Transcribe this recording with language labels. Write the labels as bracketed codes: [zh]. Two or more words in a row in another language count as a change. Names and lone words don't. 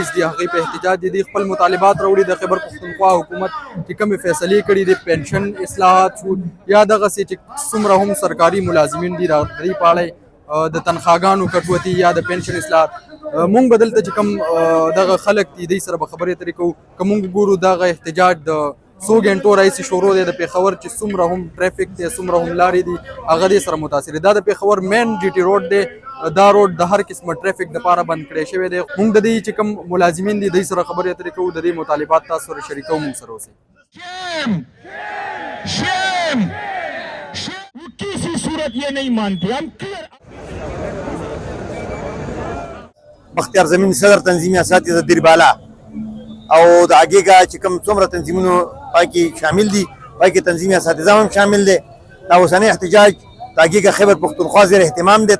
[ps] دي هغوی په احتجاج دي خپل مطالبات راوړي د خیبر پښتونخوا حکومت چې کومې فیصلې کړي دي پنشن اصلاحات شو یا دغسې چې څومره هم سرکاري ملازمین دي د دې په اړه د تنخواګانو کټوتي یا د پنشن اصلاحات مونږ به دلته چې کوم دغه خلک دي دوی سره به خبرې اترې کوو که مونږ ګورو دغه احتجاج د څو ګنټو راهیسې شروع دی د پېښور چې څومره هم ټریفک دی څومره هم لارې دي هغه دې سره متاثر دی. دا د پېښور مین جي ټي روډ دی دا روډ د هر قسمه ټریفک دپاره بند کړی شوی دی. مونږ د دې چې کوم ملازمین دي دوی سره خبرې اترې کوو د دې مطالبات تاسو سره شریکوو مونږ سره اوسئ. [ur] کسی صورت یہ نہیں مانتے ہم کلیئر. [ps] بختیار زمین صدر تنظیمي اساتذه دیربالا او د اګیګا چې کوم څومره تنظیمونو پای کې شامل دي پای کې تنظیمي اساتذه هم شامل دي. دا اوسنی احتجاج د اګیګا خیبر پښتونخوا زیر اهتمام دی.